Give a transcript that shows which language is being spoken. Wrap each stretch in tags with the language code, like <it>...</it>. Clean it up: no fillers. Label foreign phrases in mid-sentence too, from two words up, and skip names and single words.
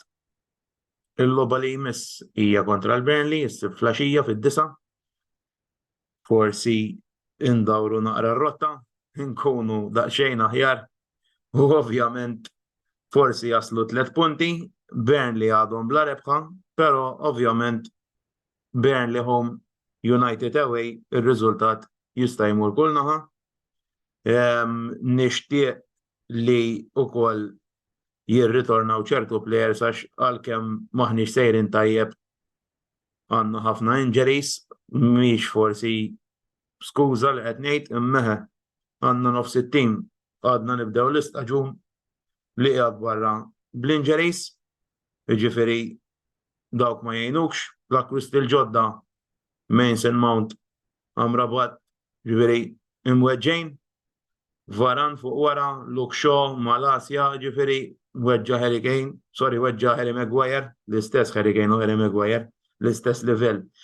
<mt>Il-logħba li jmiss hija kontra l-Burnley, issib flaxija fid-9. Forsi indawru naqra r-rotta, nkunu daqsxejn aħjar u ovvjament forsi jaslu 3 punti, Burnley għadhom bla rebħa, però ovvjament Burnley home, United away, ir-riżultat jista' jmur kull naħa. Nixtieq li wkoll jirritornaw ċertu players għax għalkemm maħniex sejrin tajjeb għandna ħafna injuries, mhix forsi skuża li qed ngħid imma għandna nofs it-tim għadna nibdew l-istaġun li qiegħed barra bl-injuries, jiġifieri dawk ma jgħinux, l-akkwisti l-ġodda Mason Mount Amrabat ġifieri imweġġejn, Varan fuq wara, Luke Shaw, Malasja, ġifieri weġġa Harry Kane, weġġa Harry Maguire, l-istess Harry Kane u Harry Maguire, l-istess livell.</mt>